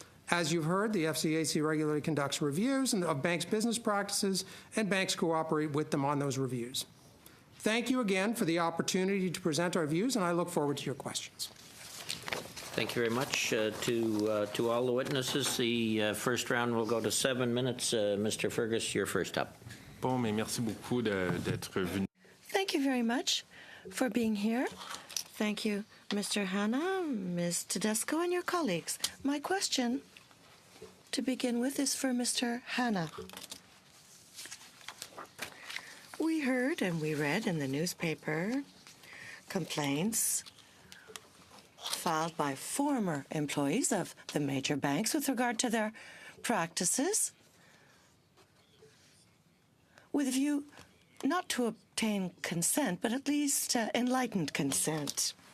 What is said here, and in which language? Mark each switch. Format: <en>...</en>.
<en>As you've heard, the FCAC regularly conducts reviews of banks' business practices, and banks cooperate with them on those reviews. Thank you again for the opportunity to present our views, and I look forward to your questions. Thank you very much to all the witnesses. The first round will go to 7 minutes. Mr. Fergus, you're first up.</en> <fr>Bon, mais merci beaucoup d'être venu.</fr> <en>Thank you very much for being here. Thank you, Mr. Hanna, Ms. Tedesco, and your colleagues. My question, to begin with, is for Mr. Hanna. We heard and we read in the newspaper complaints filed by former employees of the major banks with regard to their practices, with a view not to obtain consent, but at least enlightened consent.</en>